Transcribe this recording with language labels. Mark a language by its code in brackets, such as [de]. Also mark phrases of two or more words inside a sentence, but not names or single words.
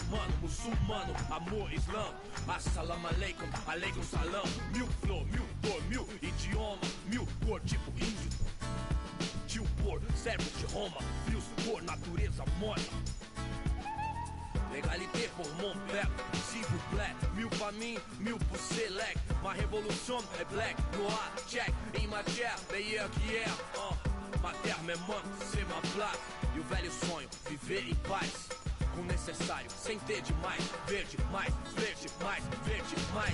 [pt] Mano, muçulmano, amor, islã. [ar] السلام عليكم، عليكم السلام. [pt] Mil flor, mil dor, mil idioma, mil cor, tipo índio. Tio por, servos de Roma, frios por natureza morna. [fr] Legalité pour mon peuple, s'il vous plaît. [pt] Mil pra mim, mil pro select. Ma revolução é black, noir, check. [fr] Em matière, meilleur que hier. Ma terre me manque, c'est ma plaque. [pt] E o velho sonho, viver em paz. Com o necessário, sem ter demais. Verde, mais, verde, mais, verde, mais.